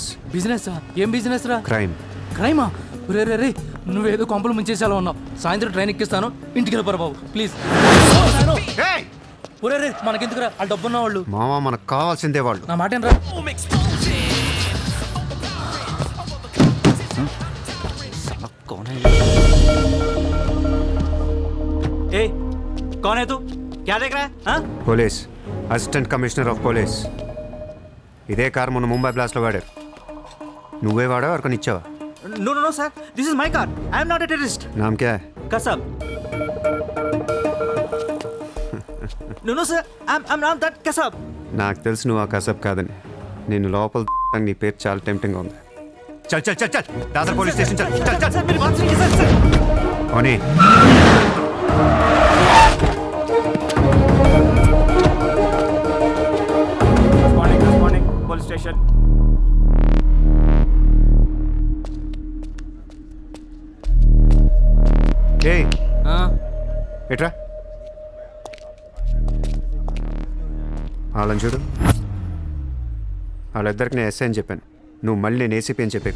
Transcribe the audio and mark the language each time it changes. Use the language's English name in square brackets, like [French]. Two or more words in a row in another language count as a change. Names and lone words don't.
[Telugu] బిజినెస్సా? ఏం బిజినెస్ రా? క్రైమ్. క్రైమా? రే రే రే, నువ్వేదో కొంపలు ముంచేసేలా ఉన్నావు. సాయంత్రం ట్రైన్ ఎక్కిస్తాను, ఇంటికి వెళ్ళిపోరా బాబు ప్లీజ్. ఒరే రే మనకెందుకురా, ఆ డబ్బున్న వాళ్ళు. మావా మనకు కావాల్సిందే వాళ్ళు. నా మాట ఏంట్రా? [Hindi] ए, कौन है तू? क्या देख रहा है हाँ? [English] police assistant commissioner of police. [Telugu] ఇదే కార్ మొన్న ముంబై బ్లాస్ట్లో వాడారు. నువ్వే వాడావు ఎవరికొని ఇచ్చావా? [English] No no no sir, this is my car. I am not a terrorist. [Hindi] नाम क्या है? [English] Kasab. No no sir, I'm not that Kasab. [Telugu] నాకు తెలుసు నువ్వు ఆ కసబ్ కాదని. నేను లోపల నీ పేరు చాలా టెంప్టింగ్గా ఉంది. [Hindi] चल चल चल चल दादर [English] police station [Hindi] चल चल चल. सर मेरी बात सुनिए सर सर. ఓనీ [English] Good morning, police station. ఏయ్ ఆ, [Telugu] ఎట్రా వాళ్ళని చూడు. వాళ్ళిద్దరికి నేను ఎస్ఐ అని చెప్పాను. నువ్వు మళ్ళీ నేను ఏసీపీ అని చెప్పేకు.